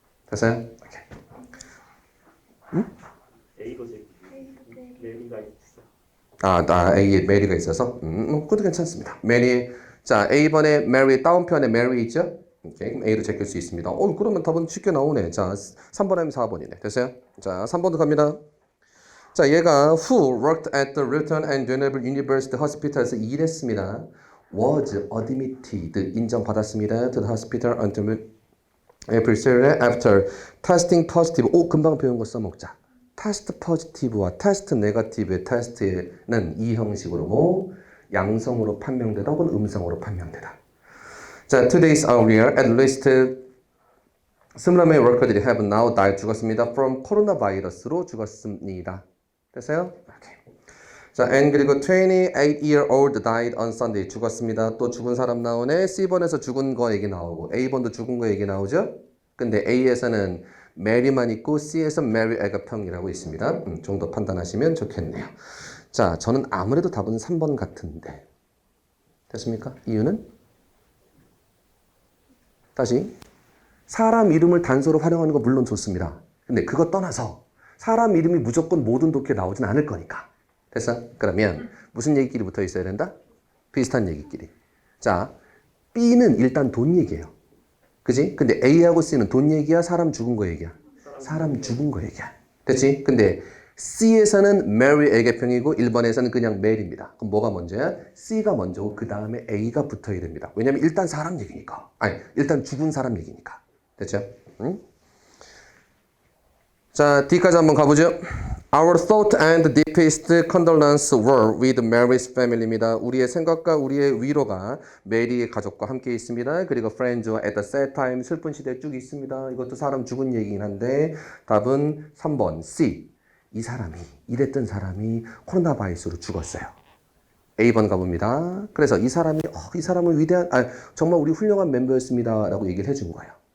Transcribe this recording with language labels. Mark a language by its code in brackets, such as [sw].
[ko] 됐어요? 오케이. 응? A도 제끼고 메리가 있어. A에 메리가 있어서 그것도 괜찮습니다. 메리. 자, A번에 메리 다운편에 메리 있죠? 오케이, 그럼 A로 제낄 수 있습니다. 그러면 답은 쉽게 나오네. 자, 3번 하면 4번이네. 됐어요? 자, 3번도 갑니다. [en] 자, 얘가 who worked at the Wilton and Geneva University Hospital에서 [ko] 일했습니다. [en] was admitted [ko] 인정받았습니다. [en] to the hospital until April 7일 after testing positive. [ko] 금방 배운 거 써먹자. test positive와 test negative의 test는 이 형식으로 뭐 양성으로 판명되다 혹은 음성으로 판명되다. [en] 자, 2 days earlier, at least [ko] 20명의 워커들이 [en] have now died [ko] 죽었습니다. from coronavirus로 죽었습니다. 됐어요? 오케이. [en] 자, and 그리고 28-year-old died on Sunday [ko] 죽었습니다. 또 죽은 사람 나오네. C번에서 죽은 거 얘기 나오고 A번도 죽은 거 얘기 나오죠? 근데 A에서는 메리만 있고 C에서 메리 애가평이라고 있습니다. 정도 판단하시면 좋겠네요. 자, 저는 아무래도 답은 3번 같은데. 됐습니까? 이유는? 다시 사람 이름을 단서로 활용하는 거 물론 좋습니다. 근데 그거 떠나서 사람 이름이 무조건 모든 독해에 나오진 않을 거니까. 됐어? 그러면 무슨 얘기끼리 붙어 있어야 된다? 비슷한 얘기끼리. 자, B는 일단 돈 얘기예요. 그지? 근데 A하고 C는 돈 얘기야? 사람 죽은 거 얘기야? 사람 죽은 거 얘기야. 됐지? 근데 C에서는 메리 애개평이고 1번에서는 그냥 멜입니다. 그럼 뭐가 먼저야? C가 먼저고 그 다음에 A가 붙어야 됩니다. 왜냐면 일단 사람 얘기니까. 일단 죽은 사람 얘기니까. 됐죠? 응? 자, D까지 한번 가보죠. [en] Our thought and deepest condolence were with Mary's family입니다. [ko] 우리의 생각과 우리의 위로가 메리의 가족과 함께 있습니다. 그리고 friends와 [en] at the sad time [ko] 슬픈 시대에 쭉 있습니다. 이것도 사람 죽은 얘기긴 한데 답은 3번 C. 이 사람이 이랬던 사람이 코로나 바이러스로 죽었어요. A번 가봅니다. 그래서 이 사람이 이 사람은 위대한 정말 우리 훌륭한 멤버였습니다 라고 얘기를 해준 거예요.